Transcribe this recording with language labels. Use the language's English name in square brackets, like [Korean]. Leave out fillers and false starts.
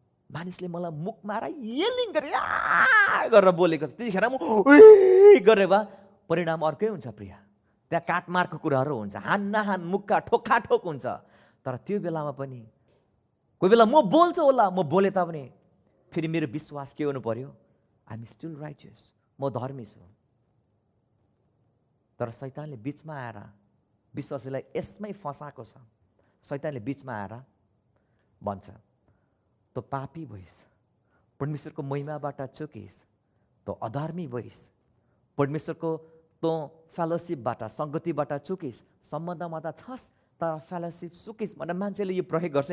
[Nepali] मानिसले मलाई मुखमा येलिङ गरेर बोलेको छ, त्यतिखेर म गरेर भए परिणाम अर्कै हुन्छ प्रिय। त्यहाँ काटमारको कुराहरू हुन्छ, हान मुक्का ठोक हुन्छ। तर त्यो बेलामा पनि कोही बेला म बोल्छु होला, म बोले तापनि फेरि मेरो विश्वास के हुनु पर्यो? [English] I am still righteous, [Nepali] म धर्मी छु। तर शैतानले बिचमा आएर विश्वासीलाई यसमै फसाएको छ। शैतानले बिचमा आएर भन्छ, तँ पापी भइस्, परमेश्वरको महिमाबाट चुकिस्, तँ अधर्मी भइस्, परमेश्वरको तँ फेलोसिपबाट, सङ्गतिबाट चुकिस्, सम्बन्धमा त छस् तर फेलोसिप चुकिस् भनेर मान्छेले यो प्रयोग गर्छ।